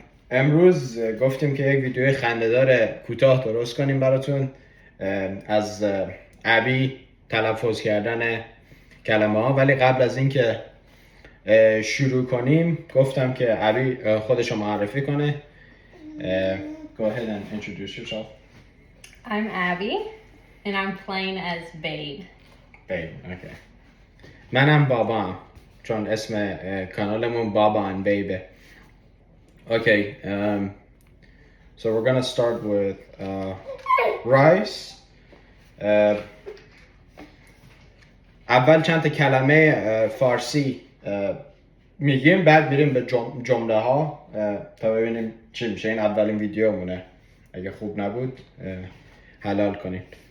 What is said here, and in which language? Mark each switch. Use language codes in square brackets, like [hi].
[fa] امروز گفتیم که یک ویدیوی خنده‌دار کوتاه درست کنیم براتون از ابی تلفظ کردن کلمه ها. ولی قبل از اینکه شروع کنیم گفتم که ابی خودشو معرفی کنه. [en] Go ahead and introduce yourself. I'm Abby, and I'm playing as Babe. Babe, okay. [fa] منم بابام، چون اسم کانالمون بابا and Babe. [en] Okay, so we're gonna start with rice. [fa] اول چند تا کلمه فارسی میگیم، بعد میریم به جمله ها تا ببینیم چی میشه. این اولین ویدیو مونه، اگه خوب نبود حلال کنید.